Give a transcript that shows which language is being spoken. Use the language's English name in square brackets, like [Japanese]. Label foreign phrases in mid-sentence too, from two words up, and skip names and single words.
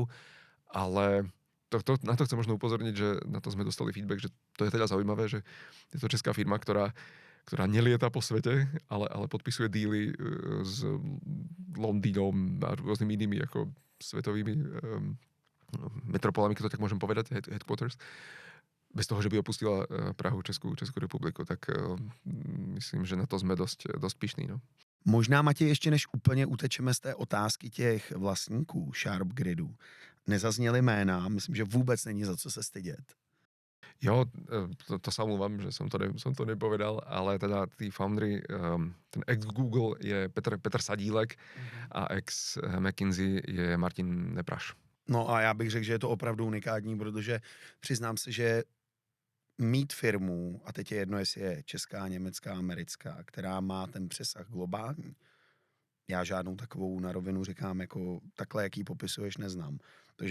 [Slovak] Ale na to chcem možno upozorniť, že na to sme dostali feedback, že to je teda zaujímavé, že je to česká firma, ktorá nelieta po svete, ale podpisuje díly s Londýnom a rôznymi inými ako svetovými metropolami, keď to tak môžem povedať, headquarters, bez toho, že by opustila Prahu, Českú republiku. Tak myslím, že na to sme dosť pyšní. No. [Czech] Možná, Matěj, ještě než úplně utečeme z té otázky těch vlastníků Sharp Gridu, nezazněly jména, myslím, že vůbec není za co se stydět. [Slovak] Jo, to sa omlúvam, že som to nepovedal, ale teda tí foundry, ten ex-Google je Petr Sadílek a ex-McKinsey je Martin Nepraš. [Czech] No a já bych řekl, že je to opravdu unikátní, protože přiznám se, že mít firmu, a teď je jedno, jestli je česká, německá, americká, která má ten přesah globální, já žádnou takovou na rovinu říkám, jako takhle, jaký popisuješ, neznám.